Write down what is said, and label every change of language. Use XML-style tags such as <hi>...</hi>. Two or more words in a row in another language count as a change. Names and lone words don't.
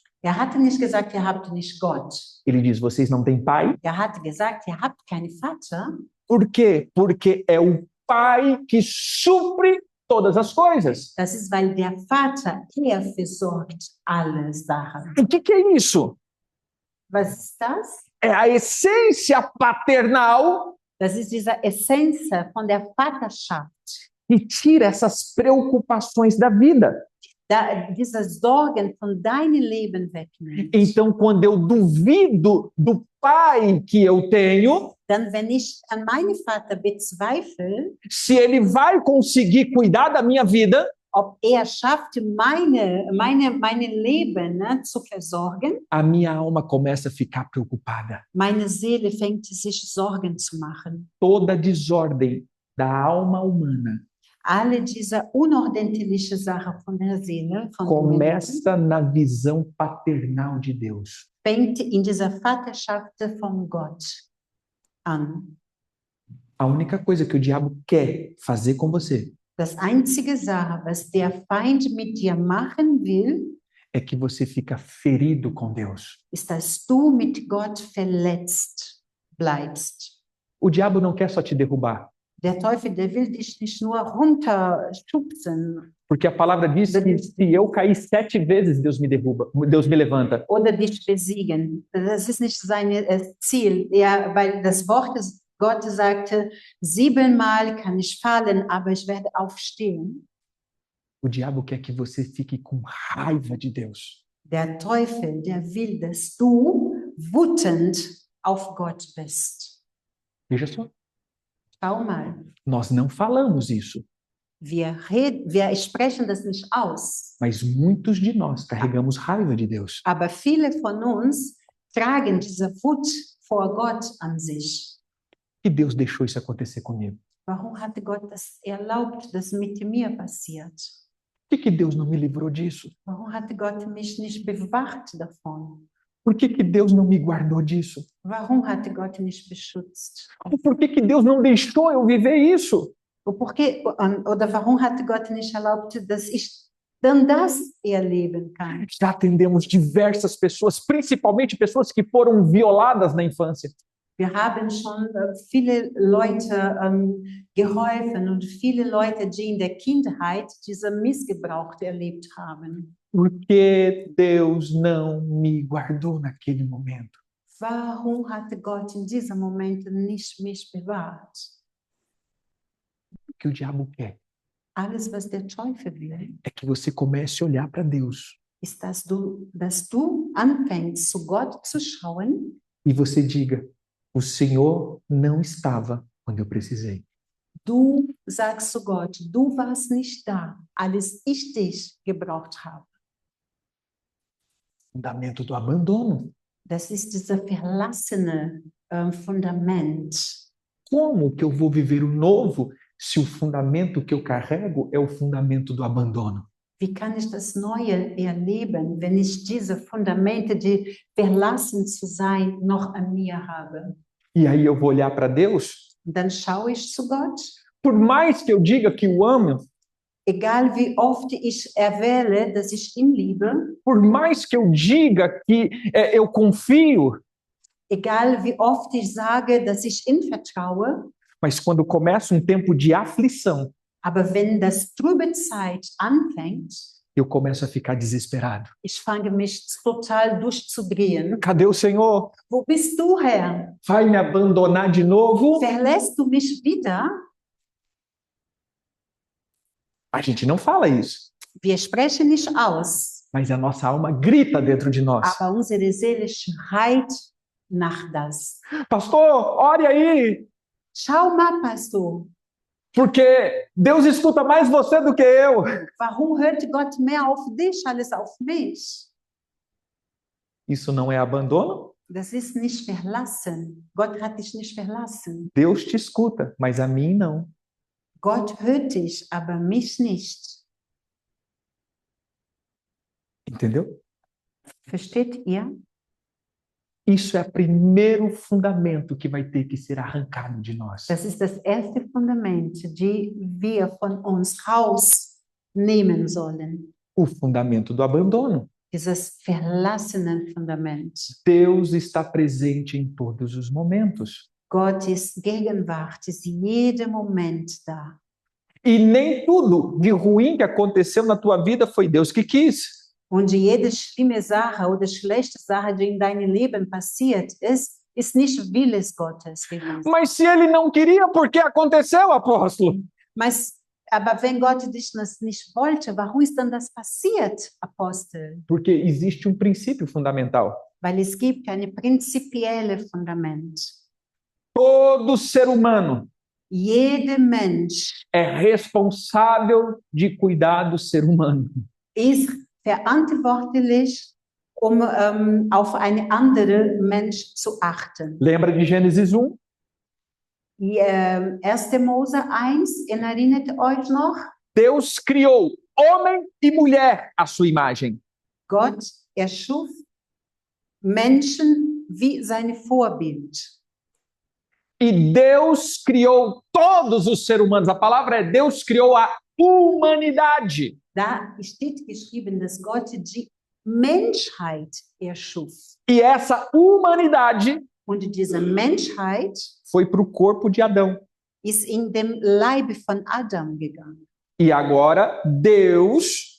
<de>Hatte nicht gesagt, ihr habt nicht Gott.</de> <pt>Ele diz, vocês não têm pai?</pt> <de>Hatte gesagt, ihr habt keinen Vater.</de> <pt>Por quê? Porque é o pai que supre todas as coisas.</pt> <de>Das ist, weil der Vater, versorgt alle Sachen.</de> <pt>O que é isso?</pt> <de>Was ist das?</de> <pt>É a essência paternal</pt> <de>Das ist diese Essenz von der Vaterschaft.</de> <pt>que tira essas preocupações da vida.</pt> <de>Diese Sorgen von deinem Leben wegnimmt.</de> <pt>Então, quando eu duvido do pai que eu tenho,</pt> <de>Dann, wenn ich an meinen Vater bezweifle,</de> <pt>se ele vai conseguir cuidar da minha vida,</pt> <de>ob schafft, meine Leben zu versorgen,</de> <pt>a minha alma começa a ficar preocupada.</pt> <de>meine Seele fängt sich Sorgen zu machen.</de> <pt>Toda desordem da alma humana</pt> <de>Alle diese unordentliche Sache von der Seele, von dem Menschen,</de> <pt>começa na visão paternal de Deus.</pt> <de>fängt in dieser Vaterschaft von Gott an.</de> <pt>A única coisa que o diabo quer fazer com você</pt> <de>Das einzige Sache, was der Feind mit dir machen will,</de> <pt>é que você fica ferido com Deus.</pt> <de>ist, dass du mit Gott verletzt bleibst.</de> <pt>O diabo não quer só te derrubar,</pt> <de>Der Teufel, der will dich nicht nur runterschubsen</de> <pt>porque a palavra diz que se eu cair 7 vezes, Deus me derruba, Deus me levanta.</pt> <de>oder dich besiegen. Das ist nicht sein Ziel. Ja, weil das Wort ist, Gott sagte, 7-mal kann ich fallen, aber ich werde aufstehen.</de> <pt>O diabo quer que você fique com raiva de Deus.</pt> <de>Der Teufel, der will, dass du wütend auf Gott bist.</de> <pt>Veja só,</pt> <de>Schau mal,</de> <pt>nós não falamos isso,</pt> <de>wir sprechen das nicht aus,</de> <pt>mas muitos de nós carregamos raiva de Deus.</pt> <de>aber viele von uns tragen diese Wut vor Gott an sich.</de> <pt>E Deus deixou isso acontecer comigo.</pt> <de>Warum hatte Gott das erlaubt, dass mit mir passiert?</de> <pt>Por que Deus não me livrou disso?</pt> <de>Warum hatte Gott mich nicht bewahrt davon?</de> <pt>Por que Deus não me guardou disso?</pt> <de>Warum hatte Gott nicht beschützt?</de> <pt>Por que Deus não deixou eu viver isso?</pt> <de>Oder warum hatte Gott nicht erlaubt, dass ich dann das erleben kann?</de> <pt>Já atendemos diversas pessoas, principalmente pessoas que foram violadas na infância.</pt> <de>Wir haben schon viele Leute geholfen und viele Leute, die in der Kindheit diese Missgebrauch erlebt haben.</de> <pt>Por que Deus não me guardou naquele momento?</pt> <de>Warum hatte Gott in diesem Moment nicht mich bewahrt?</de> <pt>O que o diabo quer</pt> <de>Alles, was der Teufel will,</de> <pt>é que você comece a olhar para Deus</pt> <de>ist, dass du anfängst, zu Gott zu schauen</de> <pt>e você diga: o Senhor não estava quando eu precisei.</pt> <de>Du sagst zu Gott, du warst nicht da, als ich dich gebraucht habe.</de> <pt>Fundamento do abandono.</pt> <de>Das ist dieser verlassene Fundament.</de> <pt>Como que eu vou viver o novo se o fundamento que eu carrego é o fundamento do abandono?</pt> <de>Wie kann ich das Neue erleben, wenn ich diese Fundamente, die verlassen zu sein, noch an mir habe?</de> <pt>E aí eu vou olhar para Deus,</pt> <de>Und dann schaue ich zu Gott,</de> <pt>por mais que eu diga que o amo,</pt> <de>egal wie oft ich erwähle, dass ich ihn liebe,</de> <pt>por mais que eu diga que eu confio,</pt> <de>egal wie oft ich sage, dass ich ihm vertraue,</de> <pt>mas quando começa um tempo de aflição,</pt> <de>aber wenn das trübe Zeit anfängt,</de> <pt>eu começo a ficar desesperado.</pt> <de>Ich fange mich total durchzudrehen.</de> <pt>Cadê o Senhor?</pt> <de>Wo bist du, Herr?</de> <pt>Vai me abandonar de novo?</pt> <de>Verlässt du mich wieder?</de> <pt>A gente não fala isso,</pt> <de>Wir sprechen nicht aus,</de> <pt>mas a nossa alma grita dentro de nós.</pt> <de>aber unsere Seele schreit nach das.</de> <pt>Pastor, ore aí,</pt> <de>Schau mal,</de> <pt>Pastor, porque Deus escuta mais você do que eu.</pt> <de>warum hört Gott mehr auf dich als auf mich?</de> <pt>Isso não é abandono?</pt> <de>Das ist nicht verlassen. Gott hat dich nicht verlassen.</de> <pt>Deus te escuta, mas a mim não.</pt> <de>Gott hört dich, aber mich nicht.</de> <pt>Entendeu?</pt> <de>Versteht ihr?</de> <pt>Isso é o primeiro fundamento que vai ter que ser arrancado de nós.</pt> <de>Das ist das erste Fundament, die wir von uns rausnehmen sollen.</de> <pt>O fundamento do abandono.</pt> <de>Dieses verlassenen Fundament.</de> <pt>Deus está presente em todos os momentos.</pt> <de>Gottes Gegenwart ist jeden Moment da.</de> <pt>E nem tudo de ruim que aconteceu na tua vida foi Deus que quis.</pt> <de>Und jede schlimme Sache oder schlechte Sache, die in deinem Leben passiert ist, ist nicht Willes Gottes gewesen.</de> <pt>Mas se ele não queria, por que aconteceu, apóstolo?</pt> <de>Aber wenn Gott dich das nicht wollte, warum ist dann das passiert, Apostel?</de> <pt>Porque existe um princípio fundamental.</pt> <de>Weil es gibt ein prinzipielles Fundament.</de> <pt>Todo ser humano</pt> <de>Jeder Mensch</de> <pt>é responsável de cuidar do ser humano.</pt> <de>ist verantwortlich, auf einen anderen Mensch zu achten.</de> <pt>Lembra de Gênesis 1?</pt> <de>1. Mose 1, erinnert euch noch?</de> <pt>Deus criou homem e mulher à sua imagem.</pt> <de>Gott erschuf Menschen wie sein Vorbild.</de> <pt>E Deus criou todos os seres humanos. A palavra é Deus criou a humanidade.</pt> <de>Da steht geschrieben, dass Gott die Menschheit erschuf.</de> <pt>E essa humanidade</pt> <de>Und diese Menschheit</de> <pt>foi para o corpo de Adão.</pt> <de>ist in dem Leib von Adam gegangen.</de> <pt>E agora Deus</pt>